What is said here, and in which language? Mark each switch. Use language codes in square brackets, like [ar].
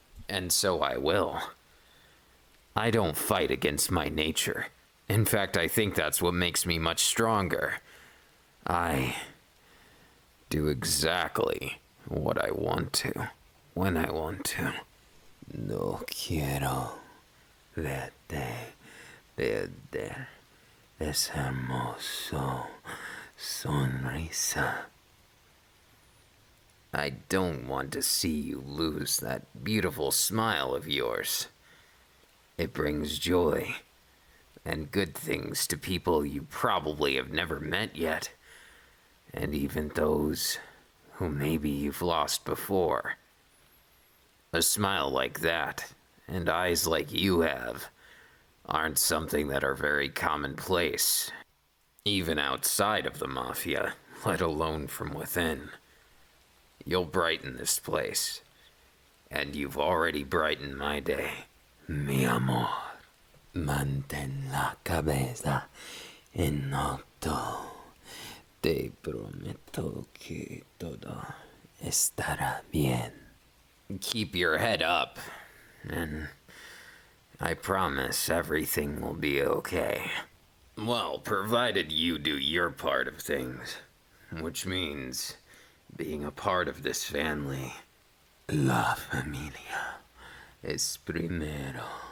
[en] And so I will. I don't fight against my nature. In fact, I think that's what makes me much stronger. I do exactly what I want to, when I want to. [es] No quiero verte perder ese hermoso sonrisa. [en] I don't want to see you lose that beautiful smile of yours. It brings joy and good things to people you probably have never met yet, and even those who maybe you've lost before. A smile like that, and eyes like you have, aren't something that are very commonplace, even outside of the Mafia, let alone from within. You'll brighten this place, and you've already brightened my day. [es] Mi amor, mantén la cabeza en alto. Te prometo que todo estará bien. [en] Keep your head up, and I promise everything will be okay. Well, provided you do your part of things, which means being a part of this family. [es] La familia es primero.